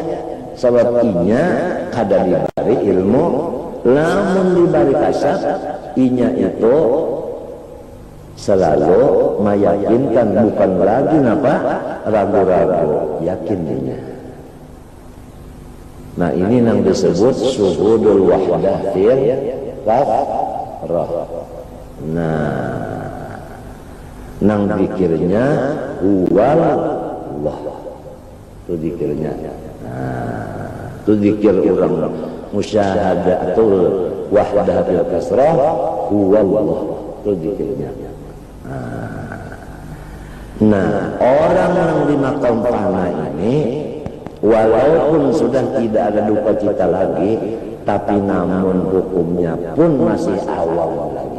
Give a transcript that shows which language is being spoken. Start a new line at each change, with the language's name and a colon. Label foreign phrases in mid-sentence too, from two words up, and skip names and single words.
Banjar: Sebab inya kada dibari ilmu, lamun dibari kasat, inya itu selalu meyakinkan, bukan lagi apa ragu-ragu, yakin inya.
Indonesian: Nah ini yang disebut
Arabic: شهود الوحدة في الكثرة.
Banjar: Nah, nang zikirnya
Arabic: هو الله.
Indonesian: Itu zikirnya. Nah, itu zikir orang
Arabic: مشاهدة الوحدة في الكثرة هو الله.
Indonesian: Itu zikirnya. Nah, orang yang di makam fana ini walaupun sudah tidak ada duka cita lagi, tapi namun hukumnya pun masih awal lagi.